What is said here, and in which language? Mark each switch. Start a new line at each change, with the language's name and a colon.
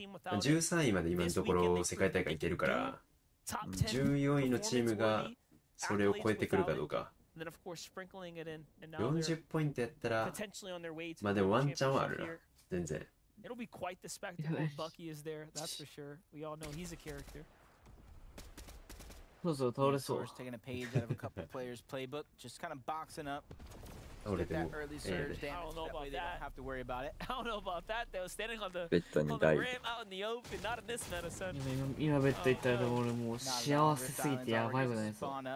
Japanese: 13位まで今のところ世界大会いけるから、14位のチームがそれを超えてくるかどうか。 40ポイントやったら、まあでもワンチャンはあるな。全然。
English: It'll be quite the spectacle if Bucky is there, that's for sure. We all know he's a character.
Japanese: そうそう、倒れそう。
English: Taking a page out of a couple players' playbook, just kind of boxing up.
Japanese: 倒れても
English: early surge damage. That way they don't have to worry about it. I don't know about that though. Standing on the
Japanese: ベッドに
English: rim
Japanese: ダイブ。
English: out in the open, not in this meta, son.
Japanese: 今ベッド行ったら俺もう幸せすぎてやばいことないそう。